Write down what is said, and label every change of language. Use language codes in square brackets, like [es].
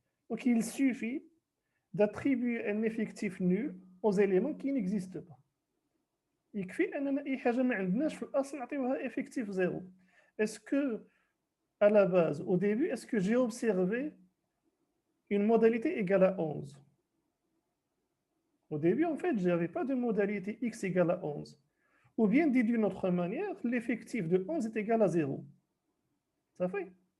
[fr] Donc, il suffit d'attribuer un effectif nul aux éléments qui n'existent pas. [ar] يكفي أننا أي حاجة ما عندناش في الأصل نعطيوها effectif 0. [fr] Est-ce que, à la base, au début, est-ce que j'ai observé une modalité égale à 11? Au début, en fait, je n'avais pas de modalité x égale à 11. Ou bien dit d'une autre manière, l'effectif de 11 est égal à 0. Ça fait?